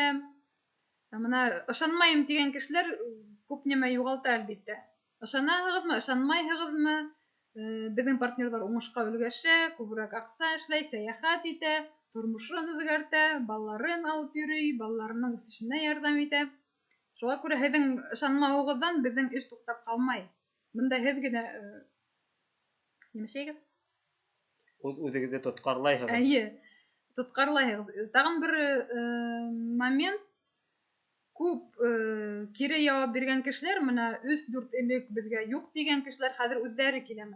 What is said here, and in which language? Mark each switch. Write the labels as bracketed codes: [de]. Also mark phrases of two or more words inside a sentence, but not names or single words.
[tt] Менә ышанмайм дигән кешеләр күп нимә югалта әлбиттә. [ba] Ышанаһығыҙмы, ышанмайһығыҙмы? [tt] Безнең партнерлар уңышка өлгәшә, күбрәк акча эшләй, сәяхәт итә, тормышын үзгәртә, балаларын алып йөрөй, балаларының үсешенә ярдәм итә. [ba] Шуңа күрә һеҙҙең ышанмауығыҙҙан беҙҙең эш туҡтап ҡалмай. Бында һеҙ генә нимәшәйегеҙ? Үҙегеҙҙе тотҡарлайһығыҙ. Әйе, тотҡарлайһығыҙ. Тағын бер момент, күп кире яуап биргән кешеләр, менә 3-4 элек беҙгә юҡ тигән кешеләр хәҙер үҙҙәре килә менә.